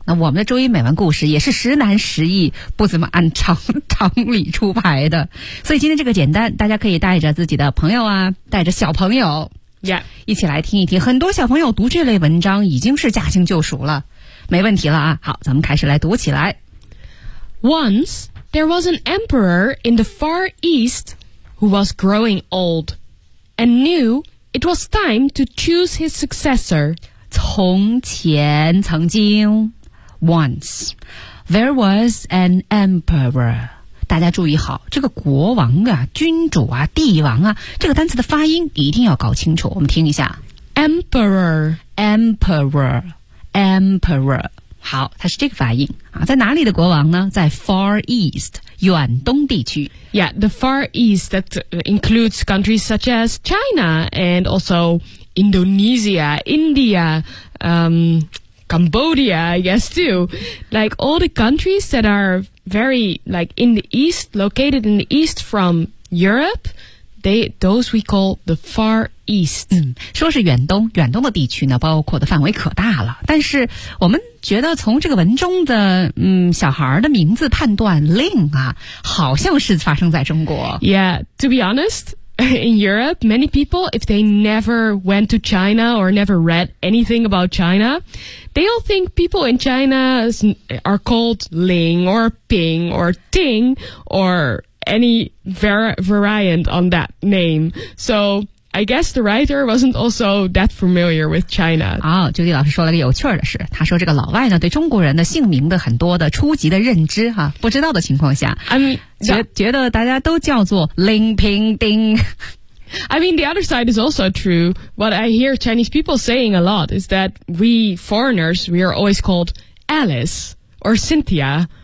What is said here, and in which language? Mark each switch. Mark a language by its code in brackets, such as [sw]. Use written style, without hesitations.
[zh] 那我们的周一美文故事也是实难实易，不怎么按常理出牌的。所以今天这个简单，大家可以带着自己的朋友啊，带着小朋友，Yeah，一起来听一听。很多小朋友读这类文章已经是驾轻就熟了，没问题了啊。好，咱们开始来读起来。 [en] Once there was an emperor in the far east who was growing old. And knew it was time to choose his successor. [zh] 从前曾经 [en] Once there was an emperor. [zh] 大家注意好，这个国王啊，君主啊，帝王啊，这个单词的发音一定要搞清楚。我们听一下 [en] Emperor [zh] Emperor Emperor 好，它是这个发音啊。在哪里的国王呢？在 Far East远东地区 [en] Yeah, the Far East that includes countries such as China and also Indonesia, India, Cambodia, I guess too. Like all the countries that are very like in the East, located in the East from Europe, those we call the Far East. [zh] 说是远东，远东的地区呢，包括的范围可大了。但是我们觉得从这个文中的小孩的名字判断 Ling 啊好像是发生在中国 [en] Yeah, to be honest, in Europe, many people, if they never went to China or never read anything about China, they all think people in China are called Ling or Ping or Ting or any variant on that name. SoI guess the writer wasn't also that familiar with China. [zh] 好，朱迪老师说了个有趣的事，他说这个老外呢，对中国人的姓名的很多的初级的认知哈，不知道的情况下 觉得大家都叫做 Ling Ping Ding。 [en] I mean, the other side is also true. What I hear Chinese people saying a lot is that we foreigners, we are always called Alice or Cynthia.